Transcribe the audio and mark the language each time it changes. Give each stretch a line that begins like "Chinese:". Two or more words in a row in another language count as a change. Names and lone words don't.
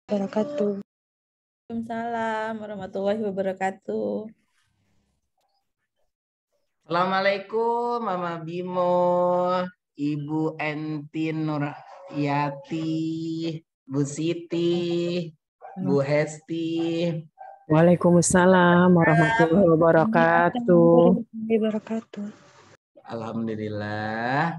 Arabic: wabarakatuh. وعليكم السلام ورحمة الله وبركاته. Assalamualaikum Mama Bimo, Ibu Entin Nuryati, Bu Siti, Bu Hesti. وعليكم السلام ورحمة الله وبركاته. Alhamdulillah.